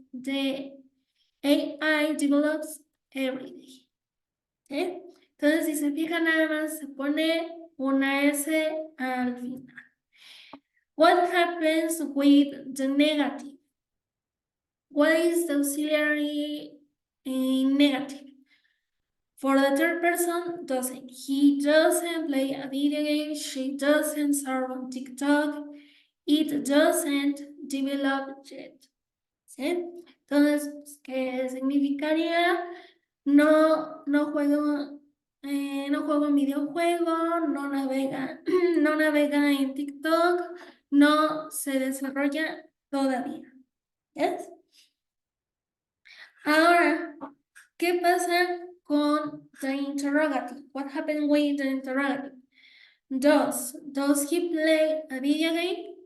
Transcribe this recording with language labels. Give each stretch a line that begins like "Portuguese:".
English: The AI develops every day.
Spanish: ¿Sí? Entonces, si se fijan, nada más se pone una S al final.
English: What happens with the negative? What is the auxiliary in negative? For the third person, doesn't. He doesn't play a video game. She doesn't surf on TikTok. It doesn't develop yet.
Spanish: ¿Sí? Entonces, ¿qué significaría? No juego un videojuego, no navega, no navega en TikTok, no se desarrolla todavía.
English: ¿Yes?
Spanish: Ahora, ¿qué pasa con
English: the interrogative? What happened with the interrogative? Does he play a video game?